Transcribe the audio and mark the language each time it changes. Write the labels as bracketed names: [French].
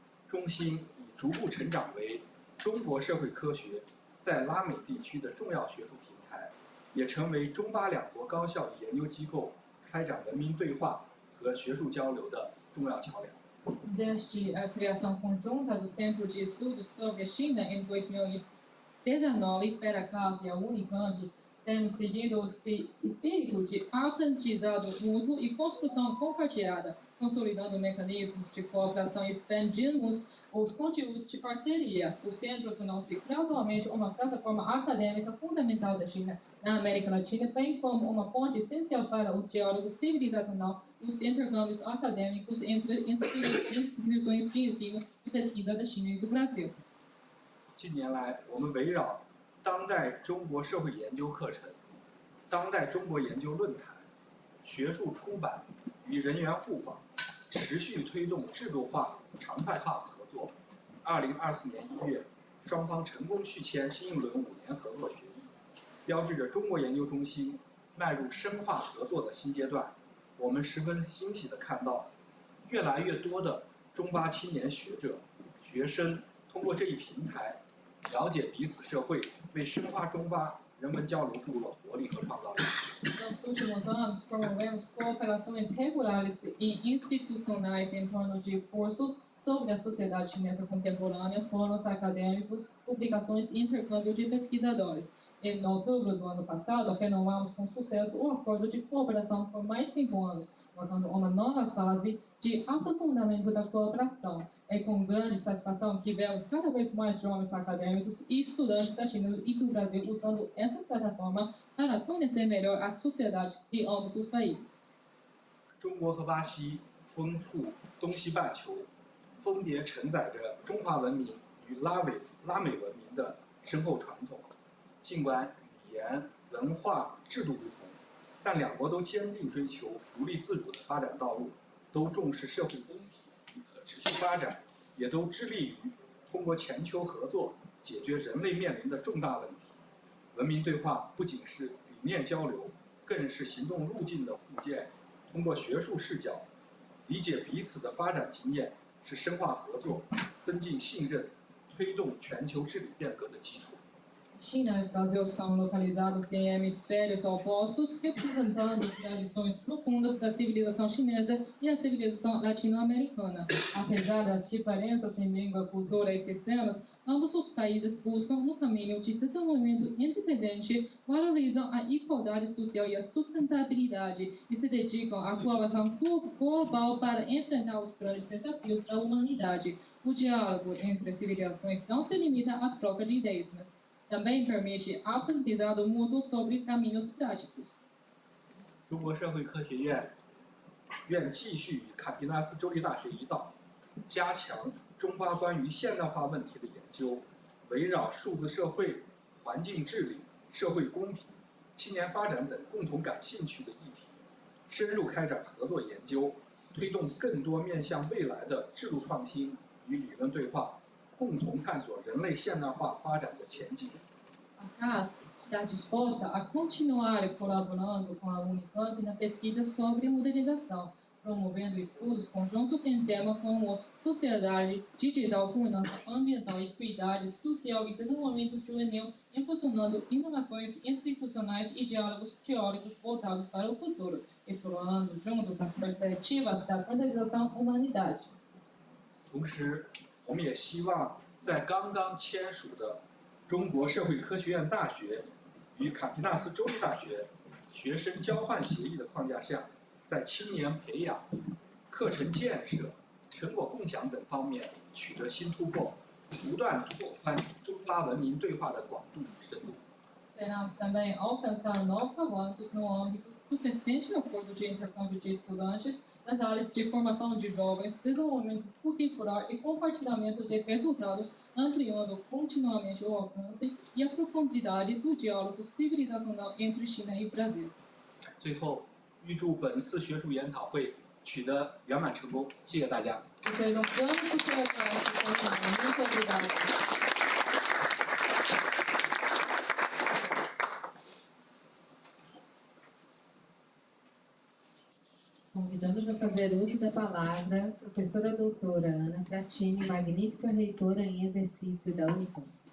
[Chinese] 中心已逐步成长为中国社会科学在拉美地区的重要学术平台，也成为中巴两国高校与研究机构开展文明对话和学术交流的重要桥梁。 [Portuguese] Desde a criação conjunta do Centro de Estudos sobre a China em 2019 pela Cass-Unicamp, temos seguido o espírito de aprendizado mútuo e construção compartilhada, consolidando mecanismos de cooperação e expandimos os conteúdos de parceria. O centro tornou-se gradualmente uma plataforma acadêmica fundamental da China na América Latina, bem como uma ponte essencial para o diálogo civilizacional e os intercâmbios acadêmicos entre instituições de ensino e pesquisa da China e do Brasil. [Chinese] 近年来，我们围绕当代中国社会研究课程、当代中国研究论坛、学术出版与人员互访，持续推动制度化、常态化合作。 2024年1月，双方成功续签新一轮5年合作协议，标志着中国研究中心迈入深化合作的新阶段。我们十分欣喜地看到，越来越多的中巴青年学者、学生通过这一平台了解彼此社会，为深化中巴人文交流注入了活力和创造力。 [Portuguese] Nos últimos anos, promovemos cooperações regulares e institucionais em torno de cursos sobre a sociedade chinesa contemporânea, fóruns acadêmicos, publicações e intercâmbio de pesquisadores. Em outubro do ano passado, renovamos com sucesso o acordo de cooperação por mais 5 anos, marcando uma nova fase de aprofundamento da cooperação. É com grande satisfação que vemos cada vez mais jovens acadêmicos e estudantes da China e do Brasil usando essa plataforma para conhecer melhor as sociedades de ambos os países. [Chinese] 中国和巴西分处东西半球，分别承载着中华文明与拉美文明的深厚传统。尽管语言、文化、制度不同，但两国都坚定追求独立自主的发展道路，都重视社会公平与可持续发展，也都致力于通过全球合作解决人类面临的重大问题。文明对话不仅是理念交流，更是行动路径的互鉴。通过学术视角理解彼此的发展经验，是深化合作、增进信任、推动全球治理变革的基础。 [Portuguese] China e Brasil são localizados em hemisférios opostos, representando tradições profundas da civilização chinesa e da civilização latino-americana. Apesar das diferenças em língua, cultura e sistemas, ambos os países buscam no caminho de desenvolvimento independente, valorizam a igualdade social e a sustentabilidade e se dedicam à colaboração global para enfrentar os grandes desafios da humanidade. O diálogo entre civilizações não se limita à troca de ideias, mas também permite aprendizado mútuo sobre caminhos práticos. [Chinese] 中国社会科学院愿继续与坎皮纳斯州立大学一道，加强中巴关于现代化问题的研究，围绕数字社会、环境治理、社会公平、青年发展等共同感兴趣的议题，深入开展合作研究，推动更多面向未来的制度创新与理论对话，共同探索人类现代化发展的前景。 [Portuguese] A CAS está disposta a continuar colaborando com a Unicamp na pesquisa sobre modernização, promovendo estudos conjuntos em temas como sociedade, digital, governança ambiental, equidade social e desenvolvimento juvenil, impulsionando inovações institucionais e diálogos teóricos voltados para o futuro, explorando juntos as perspectivas da modernização humanidade. [Chinese] 同时，我们也希望在刚刚签署的中国社会科学院大学与坎皮纳斯州立大学学生交换协议的框架下，在青年培养、课程建设、成果共享等方面取得新突破，不断拓宽中巴文明对话的广度与深度。 [Portuguese] Esperamos também alcançar novos avanços no âmbito do recente acordo de intercâmbio de estudantes nas áreas de formação de jovens, desenvolvimento curricular e compartilhamento de resultados, ampliando continuamente o alcance e a profundidade do diálogo civilizacional entre China e Brasil. [Chinese] 最后，预祝本次学术研讨会取得圆满成功，谢谢大家。 [Portuguese] Desejo grande sucesso a esse seminário. Muito obrigado. Convidamos a fazer uso da palavra a professora doutora Ana Fratini, magnífica reitora em exercício da Unicamp.